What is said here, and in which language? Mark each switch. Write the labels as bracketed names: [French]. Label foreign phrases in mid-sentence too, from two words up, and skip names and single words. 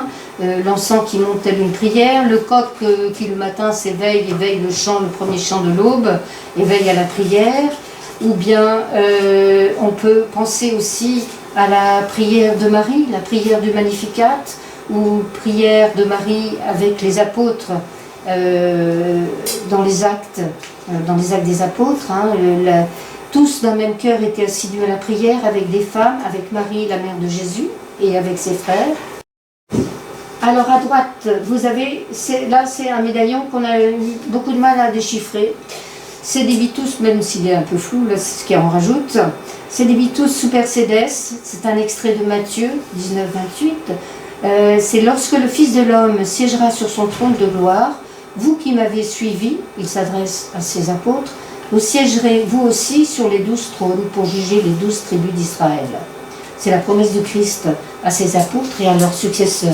[French] L'encens qui monte tel une prière, le coq qui le matin s'éveille, éveille le premier chant de l'aube, éveille à la prière, ou bien on peut penser aussi à la prière de Marie, la prière du Magnificat, ou prière de Marie avec les apôtres dans les actes des apôtres, hein, tous d'un même cœur étaient assidus à la prière avec des femmes, avec Marie, la mère de Jésus, et avec ses frères. Alors à droite, vous avez, là c'est un médaillon qu'on a eu beaucoup de mal à déchiffrer. C'est des Vitus, même s'il est un peu flou, là c'est ce qui en rajoute. [Latin] C'est des Vitus super sedes, [French] c'est un extrait de Matthieu 19-28. C'est lorsque le Fils de l'homme siégera sur son trône de gloire, vous qui m'avez suivi, il s'adresse à ses apôtres, vous siégerez vous aussi sur les 12 trônes pour juger les 12 tribus d'Israël. C'est la promesse de Christ à ses apôtres et à leurs successeurs.